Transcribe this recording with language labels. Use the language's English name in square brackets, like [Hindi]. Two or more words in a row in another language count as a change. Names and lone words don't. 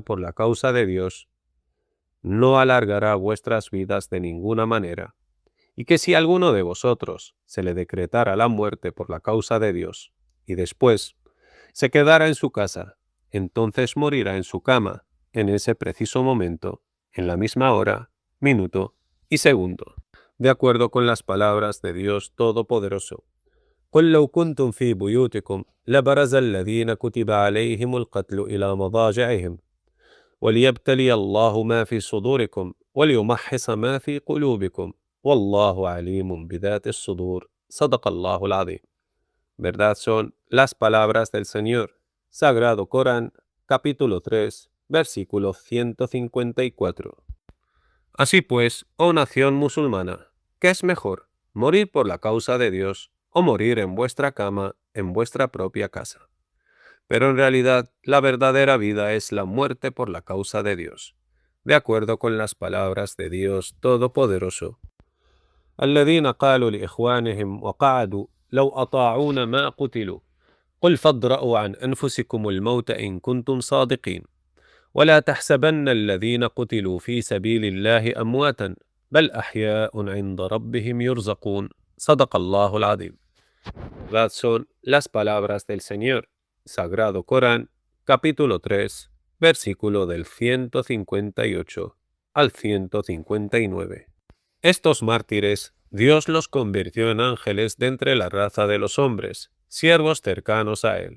[Spanish] por la causa de Dios no alargará vuestras vidas de ninguna manera, y que si a alguno de vosotros se le decretara la muerte por la causa de Dios, y después se quedara en su casa, entonces morirá en su cama, en ese preciso momento, en la misma hora, minuto y segundo, de acuerdo con las palabras de Dios Todopoderoso. [Arabic] قل لو كنتم في بيوتكم لبرز الذين كتب عليهم القتل إلى مضاجعهم وليبتلي الله ما في صدوركم وليمحص ما في قلوبكم والله عليم بذات الصدور صدق الله العظيم. [Spanish] Verdad son las palabras del Señor. Sagrado Corán, capítulo 3, versículo 154. Así pues, oh nación musulmana, ¿qué es mejor, morir por la causa de Dios o morir en vuestra cama, en vuestra propia casa? Pero en realidad, la verdadera vida es la muerte por la causa de Dios, de acuerdo con las palabras de Dios Todopoderoso. [Arabic] الذين قالوا لإخوانهم وقعدوا لو أطاعونا ما قتلوا قل فادرءوا عن أنفسكم الموت إن كنتم صادقين ولا تحسبن الذين قتلوا في سبيل الله أمواتا بل أحياء عند ربهم يرزقون صدق الله العظيم. [Spanish] Verdad son las palabras del Señor. Sagrado Corán, capítulo 3, versículo del 158 al 159. Estos mártires, Dios los convirtió en ángeles de entre la raza de los hombres, siervos cercanos a Él.